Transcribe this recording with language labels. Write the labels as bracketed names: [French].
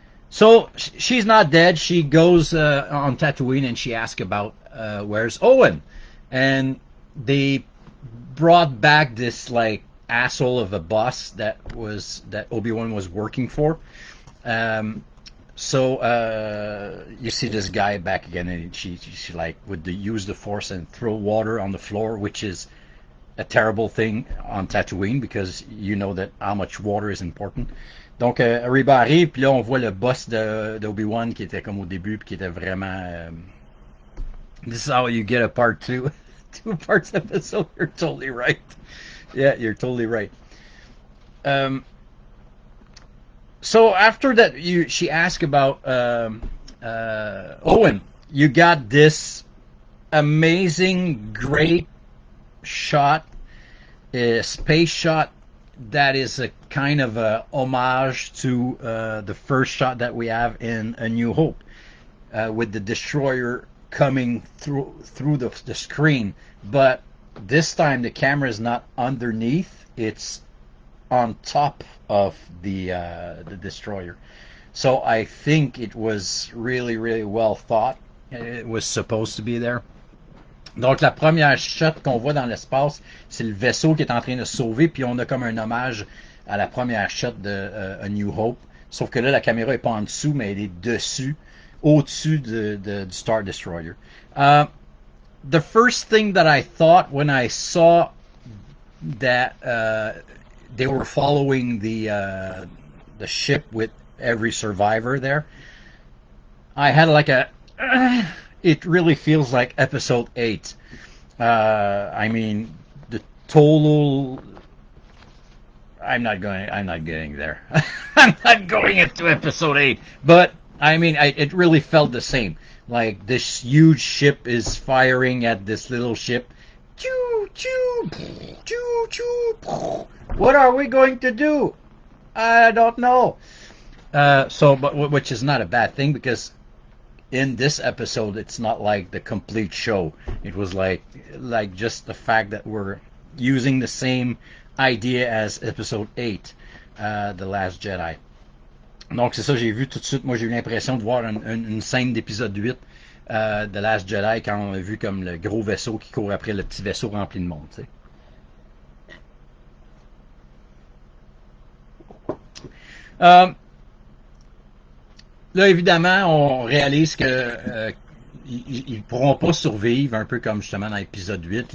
[English] So she's not dead. She goes on Tatooine and she asks about where's Owen, and they brought back this like asshole of a boss that Obi-Wan was working for. So you see this guy back again, and she like would use the Force and throw water on the floor, which is a terrible thing on Tatooine because you know that how much water is important. [French] Donc, Reba arrive, puis là, on voit le boss d'Obi-Wan qui était comme au début, puis qui était vraiment... [English] this is how you get a part two. Two parts episode. You're totally right. Yeah, you're totally right. So after that, she asked about Owen. You got this amazing, great shot, space shot that is a kind of a homage to the first shot that we have in A New Hope, with the destroyer coming through the screen. But this time the camera is not underneath; it's on top of the destroyer. So I think it was really, really well thought. It was supposed to be there. [French] Donc la première shot qu'on voit dans l'espace, c'est le vaisseau qui est en train de se sauver, puis on a comme un hommage à la première shot de A New Hope. Sauf que là, la caméra est pas en dessous, mais elle est dessus, au-dessus du Star Destroyer. [English] The first thing that I thought when I saw that they were following the ship with every survivor there, I had like a... it really feels like Episode 8. I mean, the total... I'm not getting there. I'm not going into Episode 8. But, I mean, it really felt the same. Like, this huge ship is firing at this little ship. Choo, choo, choo, choo. What are we going to do? I don't know. But which is not a bad thing, because in this episode, it's not like the complete show. It was like just the fact that we're using the same idea as Episode 8, The Last Jedi. [French] Donc c'est ça, j'ai vu tout de suite, moi j'ai eu l'impression de voir une scène d'Épisode 8, The Last Jedi, quand on a vu comme le gros vaisseau qui court après le petit vaisseau rempli de monde, tu sais. Là, évidemment, on réalise que ils pourront pas survivre, un peu comme justement dans l'épisode 8.